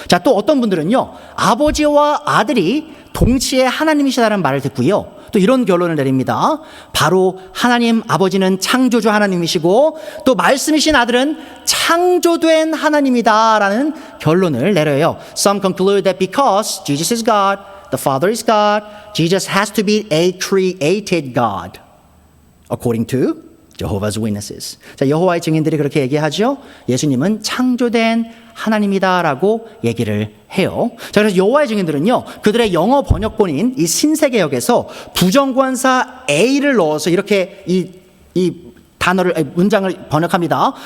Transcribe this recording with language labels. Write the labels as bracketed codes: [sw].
[ko] 자, 또 어떤 분들은요, 아버지와 아들이 동시에 하나님이시다는 말을 듣고요, 또 이런 결론을 내립니다. 바로 하나님 아버지는 창조주 하나님이시고 또 말씀이신 아들은 창조된 하나님이다라는 결론을 내려요. [en] Some conclude that because Jesus is God, the Father is God, Jesus has to be a created God, according to Jehovah's Witnesses. [ko] 자, 여호와의 증인들이 그렇게 얘기하죠. 예수님은 창조된 하나님이다라고 얘기를 해요. 자, 그래서 여호와의 증인들은요, 그들의 영어 번역본인 이 신세계역에서 부정관사 A를 넣어서 이렇게 이 문장을 번역합니다.